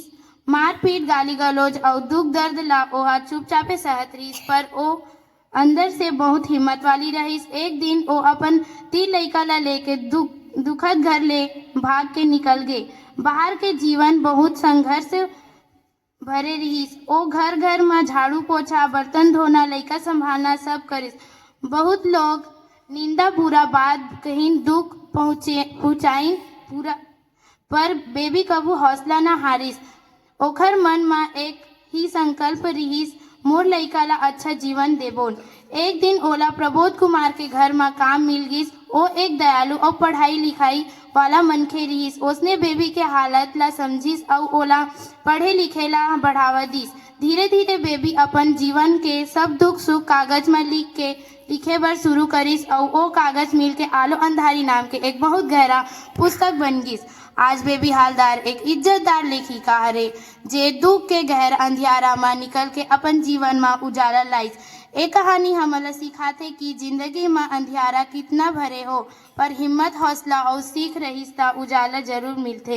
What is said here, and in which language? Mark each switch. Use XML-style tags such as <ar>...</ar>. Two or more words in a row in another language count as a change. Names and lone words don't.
<hne>मारपीट, गाली गलौज और दुख दर्द ला ओहा चुपचापे सहत रहीस, पर ओ अंदर से बहुत हिम्मत वाली रहीस। एक दिन ओ अपन 3 लड़का ला लेके दुखद घर ले भाग के निकल गए। बाहर के जीवन बहुत संघर्ष भरे रहीस। ओ घर घर में झाड़ू पोछा, बर्तन धोना, लड़का संभालना सब करिस। बहुत लोग निंदा बुरा बात कहीं दुख पहुँचाई पूरा, पर बेबी कबू हौसला न हारिस। ओखर मन में एक ही संकल्प रहीस, मोर लड़का ला अच्छा जीवन देबोन। एक दिन ओला प्रबोध कुमार के घर में काम मिल गिस। ओ एक दयालु और पढ़ाई लिखाई वाला मनखे रहीस। उसने बेबी के हालत ला समझिस और ओला पढ़े लिखे ला बढ़ावा दिस। धीरे धीरे बेबी अपन जीवन के सब दुख सुख कागज में लिखे बर शुरू करिस और ओ कागज मिल के आलो अंधारी नाम के एक बहुत गहरा पुस्तक बन गिस। आज बेबी हालदार एक इज्जतदार लेखिका हरे, जे दुख के गहर अंधियारा में निकल के अपन जीवन में उजाला लाइस। एक कहानी हमला सिखाते कि जिंदगी में अंधियारा कितना भरे हो, पर हिम्मत, हौसला और सीख रहीस ता उजाला जरूर मिलते।</hne>